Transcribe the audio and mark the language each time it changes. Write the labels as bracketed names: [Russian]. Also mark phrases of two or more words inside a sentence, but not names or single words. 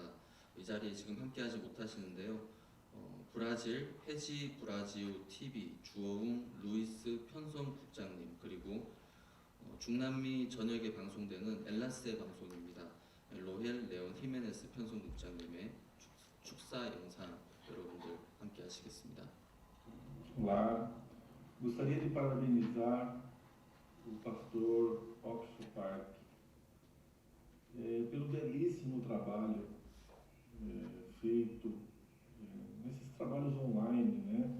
[Korean] 이 자리에 지금 함께 하지 못하시는데요. 브라질 해지 브라지오 TV 주어웅 루이스 편성 국장님, 그리고 중남미 전역에 방송되는 엘라세 방송입니다. 로헬 레온 히메네스 편성 국장님의 축사 영상 여러분들 함께 하시겠습니다. [Portuguese] Olá, gostaria de parabenizar o pastor Oxford Park pelo belíssimo trabalho feito nesses trabalhos online, né?